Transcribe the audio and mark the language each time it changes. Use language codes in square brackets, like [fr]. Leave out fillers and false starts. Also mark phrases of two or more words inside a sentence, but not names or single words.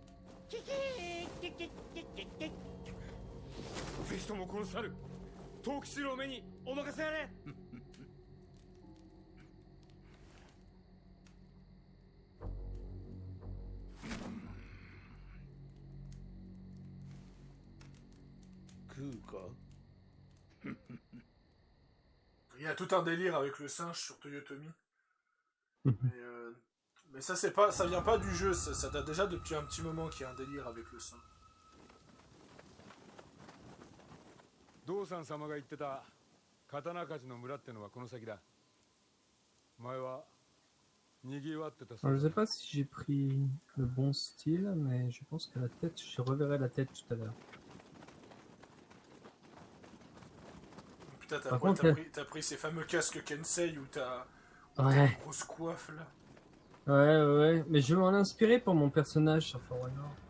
[ja] ぜひともこの猿藤吉郎めにお任せあれ。食うか。 [fr] Il y a tout un délire avec le singe sur Toyotomi. Mais Mais ça, c'est pas, ça vient pas du jeu, ça date déjà depuis un petit moment qu'il y a un délire avec le son. [ja] 道山様が言ってた刀鍛冶の村ってのはこの先だ。前は賑わってたそう [fr] Alors, je [ja] だ。 [fr] sais pas si j'ai pris le bon style, mais je pense que la tête, je reverrai la tête tout à l'heure. Putain, Par contre, t'as pris ces fameux casques Kensei où t'as Ouais. une grosse coiffe là. Ouais, mais je vais m'en inspirer pour mon personnage sur For Honor.